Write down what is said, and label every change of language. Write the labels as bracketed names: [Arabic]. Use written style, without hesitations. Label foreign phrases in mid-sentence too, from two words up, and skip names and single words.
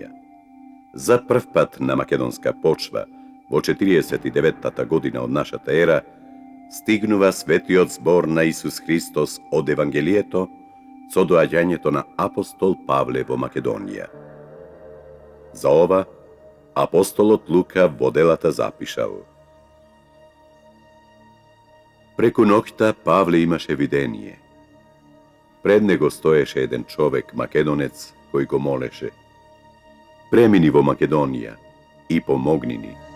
[Macedonian] За прв пат на македонска почва, во 49-та година од нашата ера, стигнува светиот збор на Исус Христос од Евангелието, со doaѓањето на апостол Павле во Македонија. За ова, апостолот Лука во делата запишал: Преку ноќта Павле имаше видение. Пред него стоеше еден човек, македонец, кој го молеше: Премини во Македонија и помогни ни.